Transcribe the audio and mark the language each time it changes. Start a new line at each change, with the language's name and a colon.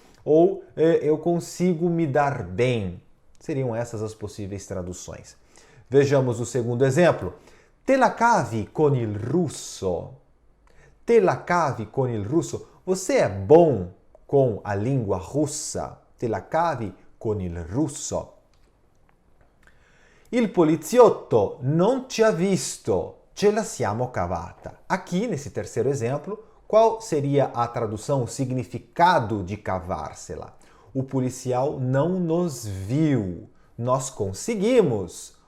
Portuguese: Ou eu consigo me dar bem. Seriam essas as possíveis traduções. Vejamos o segundo exemplo.
Italian: Te la cavi con il russo. Te la cavi con il russo.
Portuguese: Você é bom com a língua russa.
Italian: Te la cavi con il russo. Il poliziotto non ci ha visto, ce la siamo cavata.
Portuguese: Aqui, nesse terceiro exemplo, qual seria a tradução, o significado de cavarsela? O policial não nos viu, nós conseguimos.